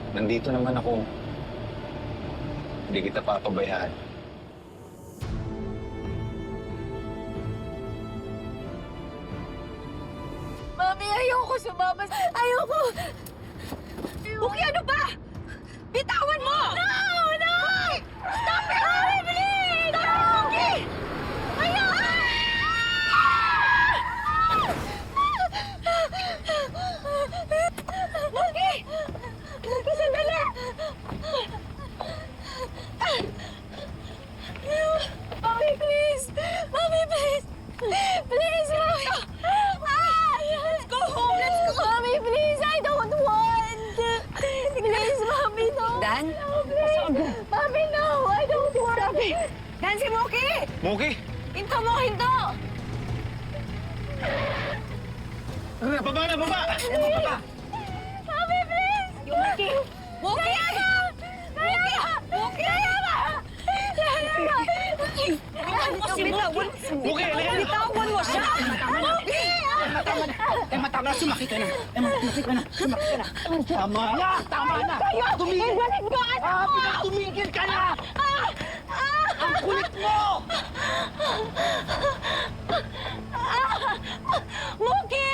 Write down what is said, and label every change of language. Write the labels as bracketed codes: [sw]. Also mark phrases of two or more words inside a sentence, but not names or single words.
[tl] Nandito naman ako. Hindi kita papabayaan. Mami, ayoko sumama. Ayoko! Muki, ano ba? Bitawan mo! [en] No! No! Stop it! Mami, please! Stop it, Muki! [tl] Ayoko! Muki! Muki, sandali! [en] Mami, please! Mami, please! Please, Mami! Let's go home! Let's go! Mami, please! I don't want! Please, Mami, no! Dan? No, please! Mami, no! I don't want! [tl] Dan, si Muki! Muki! Hinto mo, hinto! Baba na, baba! [en] Mami, please! [tl] Muki! Muki! Muki! Bitawan! Muki, halika na! Bitawan mo siya! Muki! Tama na, sumakit ka na. Sumakit ka na. Tama na! Tama na! Tumigil! Balik mo! Tumigil ka na! Ang kulit mo! Muki!